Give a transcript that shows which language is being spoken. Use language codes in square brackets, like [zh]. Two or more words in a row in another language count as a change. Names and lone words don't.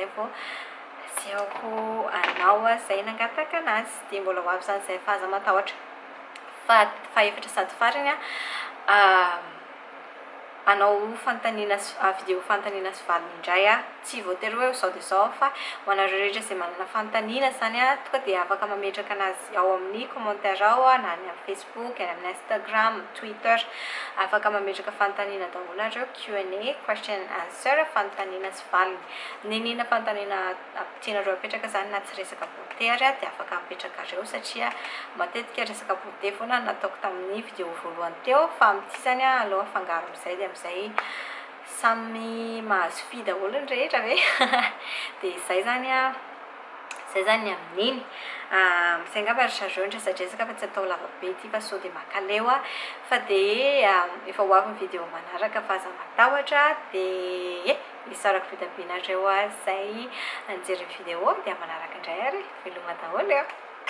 [mg] vao asehoko anao izay nangataka anazy dia mbola ho avy zany izay fa aza matahotra fa efatra sady farany anao fanontaniana video fanontaniana sy valiny indray tsy voatery hoe sao de sao fa ho anareo rehetra izay manana fanontaniana zany tonga dia afaka mametraka anazy ao amin'ny commentaire ao na any amin'ny Facebook, any amin'ny Instagram, Twitter, afaka mametraka fanontaniana daholo nareo [en] Q&A, question and answer, [mg] fanontaniana sy valiny. Nenina fanontaniana tianareo apetraka zany na tsy resaka botery dia afaka apetraka reo satria matetika resaka bote foana nataoko tamin'ny video voalohany teo fa amin'ity zany aloha fangaro amin'izay dia amin'izay samy mahazo fi daholo ny rehetra ve dia zay zany amin'iny izay angamba ry zareo nydresadresaka fa tsy atao lavabe ity fa sao dia makaleo fa dia efa ho avy ny video manaraka fa aza matahotra dia isarako vita benareo zay anjery video dia manaraka indray ary veloma daholo